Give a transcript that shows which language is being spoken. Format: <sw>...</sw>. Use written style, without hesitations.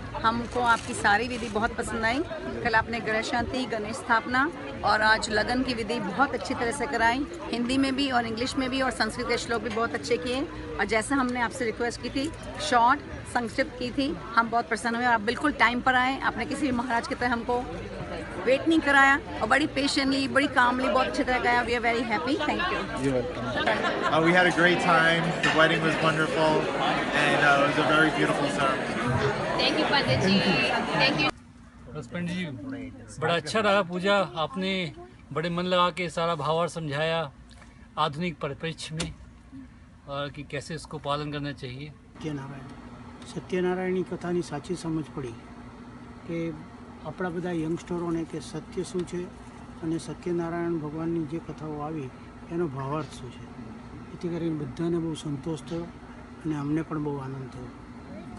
<hi>हमको आपकी सारी विधि बहुत पसंद आई। कल आपने गणेश शांति, गणेश स्थापना और आज लगन की विधि बहुत अच्छी तरह से कराई, हिंदी में भी और इंग्लिश में भी, और संस्कृत के श्लोक भी बहुत अच्छे किए। और जैसा हमने आपसे रिक्वेस्ट की थी, शॉर्ट संक्षिप्त की थी, हम बहुत प्रसन्न हुए। आप बिल्कुल टाइम पर आए, आपने किसी भी महाराज की तरह हमको वेट नहीं कराया और बड़ी पेशेंटली, बड़ी कामली, बहुत अच्छी तरह कराया।</hi> <en>We are very happy, thank you. We had a great time. The wedding was wonderful, and it was a very beautiful ceremony. Thank you Pandit ji, thank you।</en> <hi>बस पंडित जी बड़ा अच्छा रहा पूजा, आपने बड़े मन लगा के सारा भावार्थ समझाया आधुनिक परिप्रेक्ष्य में, और कि कैसे इसको पालन करना चाहिए।</hi> <gu>સત્યનારાયણની કથાની સાચી સમજ પડી કે આપણા બધા યંગસ્ટરોને કે સત્ય શું છે અને સત્યનારાયણ ભગવાનની જે કથાઓ આવી એનો ભાવાર્થ શું છે, એથી કરીને બધાને બહુ સંતોષ થયો અને અમને પણ બહુ આનંદ થયો।</gu>